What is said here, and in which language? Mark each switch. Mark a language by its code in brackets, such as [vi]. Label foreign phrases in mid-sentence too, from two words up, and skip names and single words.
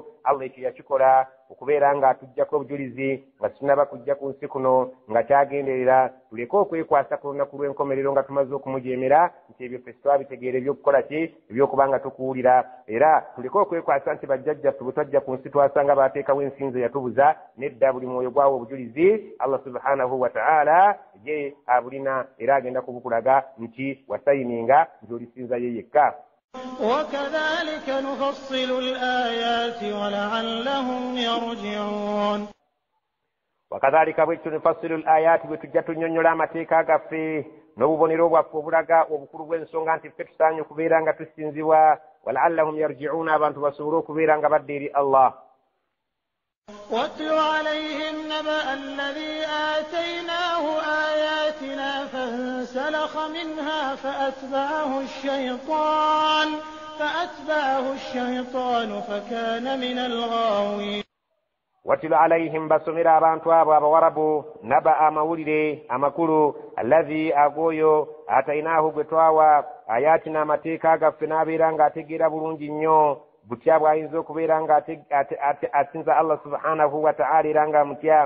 [lg] Allah ekyo yakikola okubeera nga atuggyako obujulizi nga tunnaba kujja ku nsi kuno nga kyagenderera tuleke okwekwasa ku lunaku lw'enkomerero nga tumaze okumujeemera nti ebyo ffe twabitegeera ebyokukola ki ebyokuba nga tukuwulira era tuleke okwekwasa nti bajjajjaffe bwe twajja ku nsi twasanga baateekawo ensinzo yatubuza. Nedda buli mwoyo gwawo obujulizi Allah [ar] سبحانه وتعالى [lg] ye abulina era agenda kubukulaga nti wasayininga nti olisinza ye yekka. [ar] وكذلك نفصل الآيات ولعلهم يرجعون. [lg] وكذلك bwetyo [ar] نفصل الآيات [lg] bwe tujja tunnyonnyola amateeka gaffe n'obubonero bwaffe obulaga obukulu bw'ensonga nti ffe tusaanye okubeera nga tusinzibwa [ar] ولعلهم يرجعون [lg] abantu basobole okubeera nga badda eri Allah. [ar] واتل عليهم نبأ الذي آتيناه آياتنا فانسلخ منها فأتبعه الشيطان فكان من الغاوين. واتل عليهم بسمر [lg] abantu abo abawarabu naba amawulire amakulu alladhi agoyo atainahu gwetwawa ayatina amateeka gaffe n'abeera ng'ategeera bulungi nnyo butya bw'ayinza okubeera nga asinza Allah [ar] سبحانه وتعالى [lg] era nga mutya.